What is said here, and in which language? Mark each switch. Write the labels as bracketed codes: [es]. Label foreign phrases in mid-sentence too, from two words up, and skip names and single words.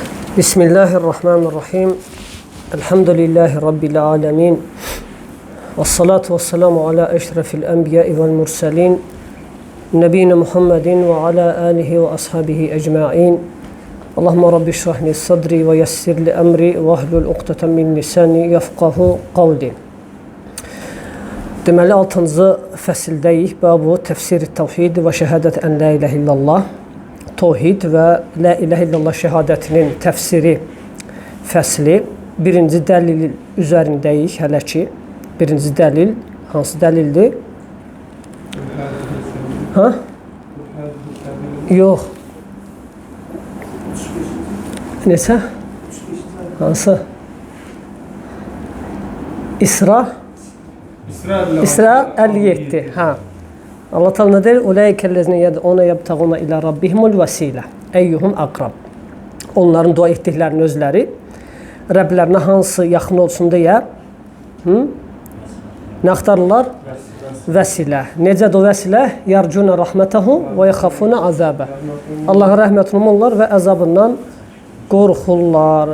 [ar] بسم الله الرحمن الرحيم. الحمد لله رب العالمين. والصلاة والسلام على أشرف الأنبياء والمرسلين. نبينا محمد وعلى آله وأصحابه أجمعين. اللهم رب اشرح لي صدري ويسر لي أمري واحلل عقدة من لساني يفقهوا قولي. [az] Deməli 6-cı fəsildəyik. [ar] باب تفسير التوحيد وشهادة أن لا إله إلا الله. [az] Tevhid və [ar] لا إله إلا الله [az] şəhadətinin təfsiri fəsli. Birinci dəlil üzərindəyik hələ ki. Birinci dəlil hansı dəlildir? Ha? Yox. Neçə? Hansı? İsra 57. Ha. [tr] Allah Teala ne der? [ar] أولئك الذين يدعون يبتغون إلى ربهم الوسيلة. أيهم أقرب. [az] Onların dua etdiklərinin özləri Rəblərinə hansı yaxın olsun deyə nə axtarırlar? Vəsilə. Necədir o vəsilə? [ar] يرجون رحمته ويخافون عذابه. [az] Allahın rəhmətini umurlar və əzabından qorxurlar.